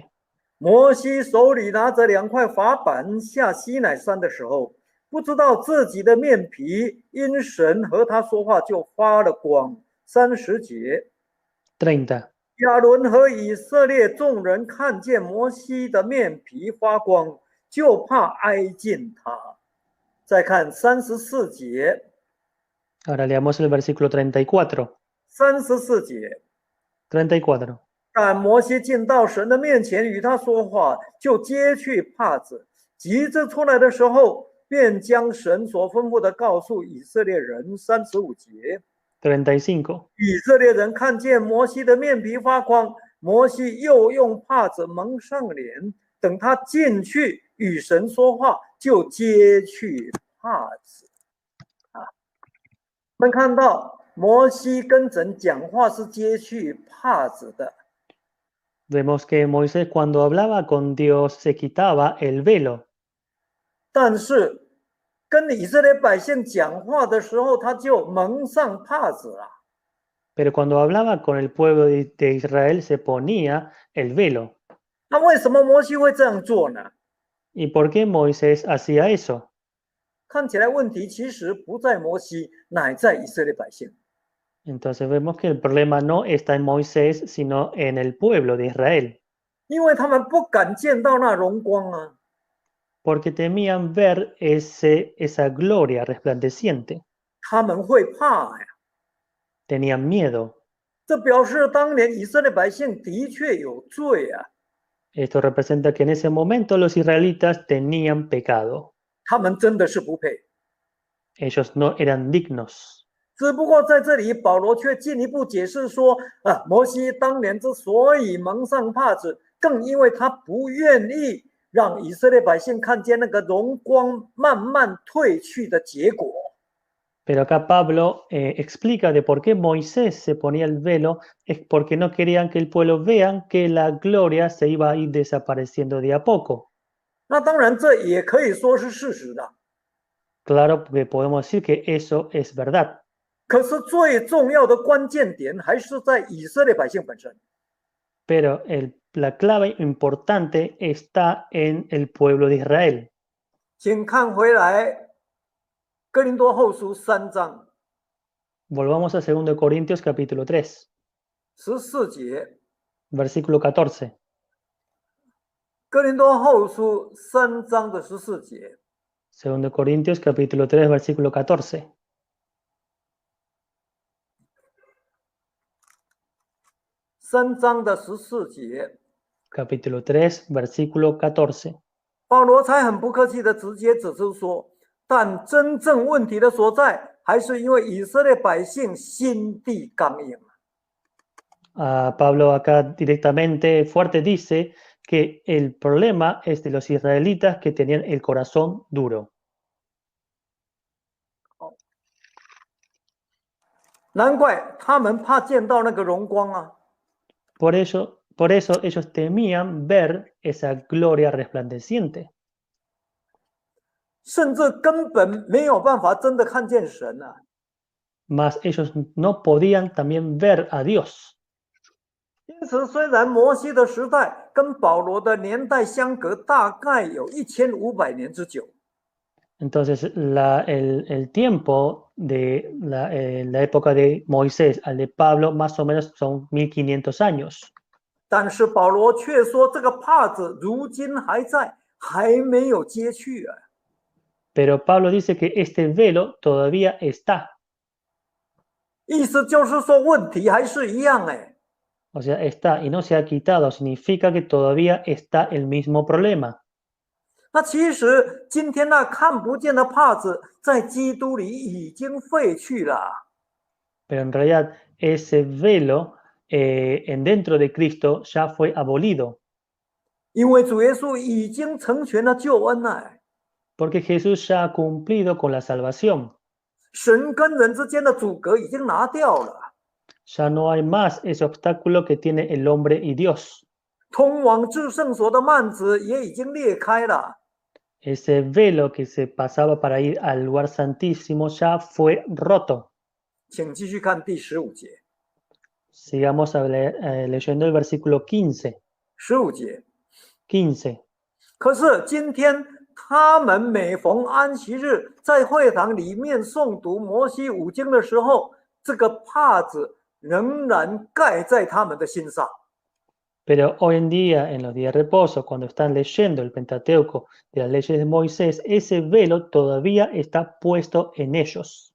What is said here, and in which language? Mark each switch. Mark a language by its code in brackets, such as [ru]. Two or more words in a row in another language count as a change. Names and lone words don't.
[zh] 摩西手里拿着2块法板下西乃山的时候，不知道自己的面皮因神和他说话就发了光。30节， 30. 亚伦和以色列众人看见摩西的面皮发光，就怕挨近他。再看34节， [es] Ahora leamos el versículo 34. [zh] 34 节， 34. 但摩西进到神的面前与他说话，就揭去帕子，急着出来的时候，便将神所吩咐的告诉以色列人。35节， 35. 以色列人看见摩西的面皮发光，摩西又用帕子蒙上脸，等他进去与神说话，就揭去帕子。我们看到摩西跟神讲话是揭去帕子的。 [es] Vemos que Moisés cuando hablaba con Dios se quitaba el velo, [zh] 但是跟以色列百姓讲话的时候，他就蒙上帕子了。 [es] pero cuando hablaba con el pueblo de Israel se ponía el velo. [zh] 那为什么摩西会这样做呢？ [es] ¿Y por qué Moisés hacía eso? [zh] 看起来问题其实不在摩西，乃在以色列百姓。 [es] Entonces vemos que el problema no está en Moisés, sino en el pueblo de Israel, [zh] 因为他们不敢见到那荣光啊， [es] porque temían ver esa gloria resplandeciente, [zh] 他们会怕呀。 [es] tenían miedo. [zh] 这表示当年以色列百姓的确有罪啊， [es] Esto representa que en ese momento los israelitas tenían pecado. [zh] 他们真的是不配。 [es] Ellos no eran dignos. [zh] 只不过在这里，保罗却进一步解释说，摩西当年之所以蒙上帕子，更因为他不愿意让以色列百姓看见那个荣光慢慢退去的结果。 [es] Pero acá Pablo explica de por qué Moisés se ponía el velo, es porque no querían que el pueblo vean que la gloria se iba a ir desapareciendo de a poco. [zh] 那当然，这也可以说是事实的。 [es] Claro que podemos decir que eso es verdad. [zh] 可是最重要的关键点还是在以色列百姓本身。 [es] Pero la clave importante está en el pueblo de Israel. [zh] 请看回来，哥林多后书3章 [es] Volvamos a 2 Corintios capítulo 3, [zh] 14 节， [es] versículo 14. [zh] 哥林多后书3章的14节。 [es] 2 Corintios capítulo 3, versículo 14. [zh] 3 章的14节， [es] Capítulo 3, versículo 14. [zh] 保罗才很不客气的直接指出说，但真正问题的所在，还是因为以色列百姓心地刚硬。 [es] Pablo acá directamente fuerte dice que el problema es de los israelitas que tenían el corazón duro. [zh] 难怪他们怕见到那个荣光啊！ [es] Por eso ellos temían ver esa gloria resplandeciente. [zh] 甚至根本没有办法真的看见神啊！ [es] Mas ellos no podían también ver a Dios. [zh] 因此，虽然摩西的时代跟保罗的年代相隔大概有1500年之久， [es] Entonces el tiempo de la época de Moisés al de Pablo más o menos son 1500 años. [zh] 但是保罗却说这个帕子如今还在，还没有揭去啊！ [es] Pero Pablo dice que este velo todavía está. [zh] 意思就是说问题还是一样哎。 [es] O sea, está y no se ha quitado, significa que todavía está el mismo problema. [zh] 那其实今天那看不见的帕子，在基督里已经废去了。 [es] Pero en realidad ese velo dentro de Cristo ya fue abolido. [zh] 因为主耶稣已经成全了救恩了。 [es] Porque Jesús ya ha cumplido con la salvación. [zh] 神跟人之间的阻隔已经拿掉了， [es] Ya no hay más ese obstáculo que tiene el hombre y Dios. [zh] 通往至圣所的幔子也已经裂开了。 [es] Ese velo que se pasaba para ir al lugar santísimo ya fue roto. [zh] 请继续看第15节。 [es] Sigamos leyendo el versículo 15. [zh] 15 节， 15. 可是今天他们每逢安息日，在会堂里面诵读摩西五经的时候，这个帕子仍然盖在他们的心上。 [es] Pero hoy en día, en los días de reposo, cuando están leyendo el Pentateuco de las leyes de Moisés, ese velo todavía está puesto en ellos.